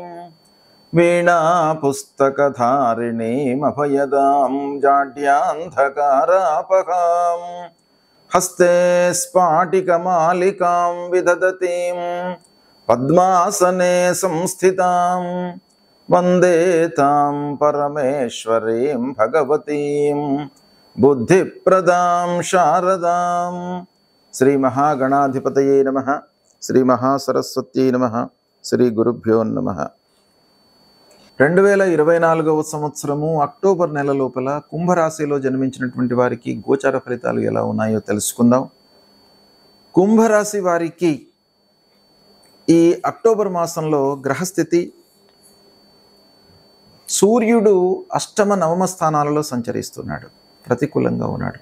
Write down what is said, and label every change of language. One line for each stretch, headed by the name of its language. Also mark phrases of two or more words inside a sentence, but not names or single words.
Sanskrit: वीणा पुस्तकधारिणीं अभयदां जाड्यान्धकारापहां हस्ते स्फाटिकमालिकां विदधतीं पद्मासने संस्थितां वन्दे तां परमेश्वरीं भगवतीं बुद्धिप्रदां शारदां। श्री महागणाधिपतये नमः। श्री महासरस्वत्यै नमः। శ్రీ గురుభ్యో నమః.
Telugu: 2024వ సంవత్సరము అక్టోబర్ నెల లోపల కుంభరాశిలో జన్మించినటువంటి వారికి గోచార ఫలితాలు ఎలా ఉన్నాయో తెలుసుకుందాం. కుంభరాశి వారికి ఈ అక్టోబర్ మాసంలో గ్రహస్థితి సూర్యుడు అష్టమ నవమ స్థానాలలో సంచరిస్తున్నాడు, ప్రతికూలంగా ఉన్నాడు.